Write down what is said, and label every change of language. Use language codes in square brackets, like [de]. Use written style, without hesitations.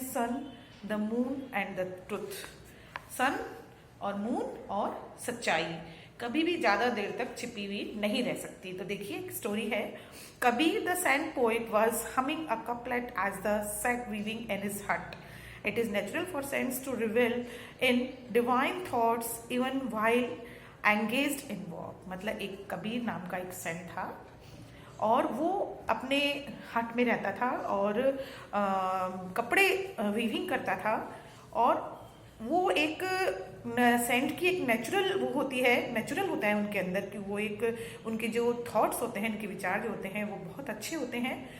[en] Sun, the moon and the truth. [hi] सन और moon और सच्चाई कभी भी ज्यादा देर तक छिपी हुई नहीं रह सकती। तो देखिए एक स्टोरी है। [en] Kabir the saint poet was humming a couplet as the sat weaving in his hut. It is natural for saints to revel in divine thoughts even while engaged in work. [hi] मतलब एक कबीर नाम का एक सेंट था और वो अपने हट में रहता था और कपड़े वीविंग करता था। और वो एक सेंट की एक नेचुरल वो होती है, नेचुरल होता है उनके अंदर कि वो एक उनके जो थॉट्स होते हैं, उनके विचार जो होते हैं वो बहुत अच्छे होते हैं।